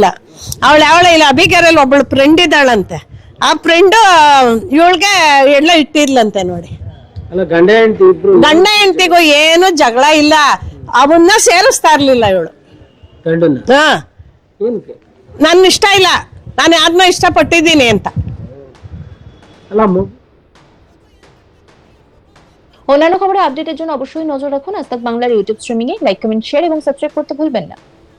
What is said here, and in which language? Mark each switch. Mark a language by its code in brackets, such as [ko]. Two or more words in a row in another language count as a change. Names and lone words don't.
[kn] ಅವಳ ಇಲ್ಲ ಅಬಿಗೆರೆಯಲ್ಲಿ ಒಬ್ಬಳು ಫ್ರೆಂಡ್ ಇದ್ದಾಳಂತೆ, ಆ ಫ್ರೆಂಡು ಇವಳಿಗೆ ಎಲ್ಲ ಇಟ್ಟಿದ್ಲಂತೆ ನೋಡಿ. ಗಂಡ ಹೆಂಡತಿಗೂ ಏನು ಜಗಳ ಇಲ್ಲ, ಅವನ್ನ ಸೇರಿಸ್ತಾ ಇರ್ಲಿಲ್ಲ ಇವಳು. ನನ್ನ ಇಷ್ಟ ಇಲ್ಲ, ನಾನು ಯಾರನ್ನ ಇಷ್ಟಪಟ್ಟಿದ್ದೀನಿ ಅಂತ। [bn] অন্যান্য খবরে আপডেটের জন্য অবশ্যই নজর রাখুন আজ তাক বাংলার ইউটিউব স্ট্রিমিং এ। লাইক, কমেন্ট, শেয়ার এবং সাবস্ক্রাইব করতে ভুলবেন না।